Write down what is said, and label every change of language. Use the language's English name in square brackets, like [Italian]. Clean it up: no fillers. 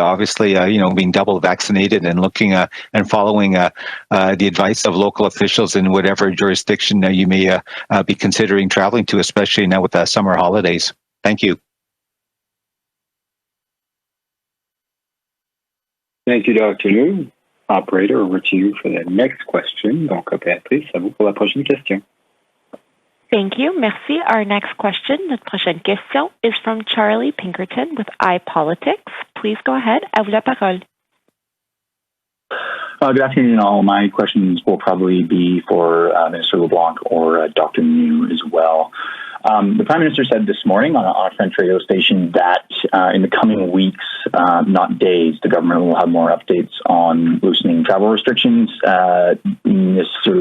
[English] Obviously, being double vaccinated and looking and following the advice of local officials in whatever jurisdiction you may be considering traveling to, especially now with the summer holidays. Thank you. Thank you, Dr. Liu. Operator, over to you for the next question. [French] Donc, opératrice, à vous pour la prochaine question. [English] Thank you. [French] Merci. [English] Our next question, [French] notre prochaine question, [English] is from Charlie Pinkerton with iPolitics. Please go ahead. [French] À vous la parole. [English] Good afternoon, all. My questions will probably be for Minister LeBlanc or Dr. Liu as well. The Prime Minister said this morning on a French radio station that in the coming weeks, not days, the government will have more updates on loosening travel restrictions. Mr.